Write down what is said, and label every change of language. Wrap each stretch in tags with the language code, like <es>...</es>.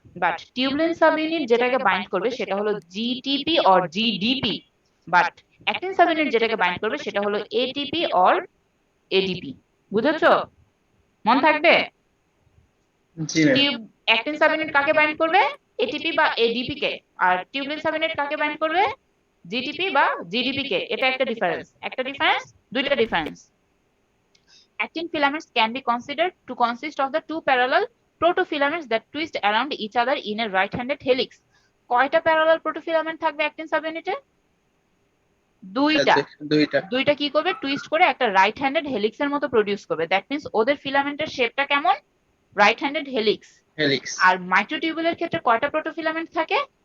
<bn>But tubulin sub unit যেটাকে bind করবে সেটা হলো GTP or GDP, but actin sub unit যেটাকে বাইন্ড করবে সেটা হলো এটিপি অর এডিপি। বুঝেছো? মন থাকবে? জি ma'am. Tube actin sub unit কাকে বাইন্ড করবে? এটিপি বা এডিপি কে। আর টিউবুলিন সাব ইউনিট কাকে বাইন্ড করবে? জিটিপি বা জিডিপি কে। এটা একটা ডিফারেন্স, একটা ডিফারেন্স, দুইটা difference.</bn> <en>Actin filaments can be considered to consist of the two parallel protofilaments that twist around each other in a right-handed helix.</en> <bn>কয়টা parallel প্রোটোফিলামেন্ট থাকবে actin sub ইউনিটে? দুইটা। দুইটা। দুইটা কি করবে? টুইস্ট করে একটা রাইট হ্যান্ডেড হেলিক্সের মতো প্রোডিউস করবে। দ্যাট মিন্স ওদের ফিলামেন্টের শেপটা কেমন? Right handed helix. হেলিক্স। আর মাইক্রোটিউবুলের ক্ষেত্রে কয়টা প্রোটোফিলামেন্ট থাকে?</bn>